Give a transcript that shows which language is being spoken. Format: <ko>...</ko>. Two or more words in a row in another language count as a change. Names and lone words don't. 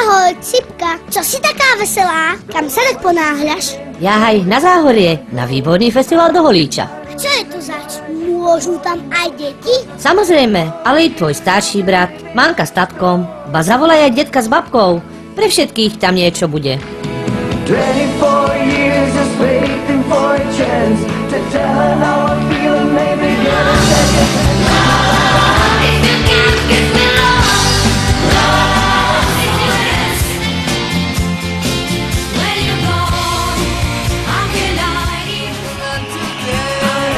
<sk>Ahoj, Cipka. Čo si taká veselá? Kam sa tak ponáhľaš? Jahaj, na Záhorie, na výborný festival do Holíča. A čo je to zač? Môžu tam aj deti? Samozrejme, ale i tvoj starší brat, mamka s tatkom, ba zavolaj aj detka s babkou. Pre všetkých tam niečo bude.</sk> <en>24 years of waiting for a chance to tell her how I'm feeling, maybe get a second. If you can't give me love, love is yours. When you're gone, how can I even run today?</en>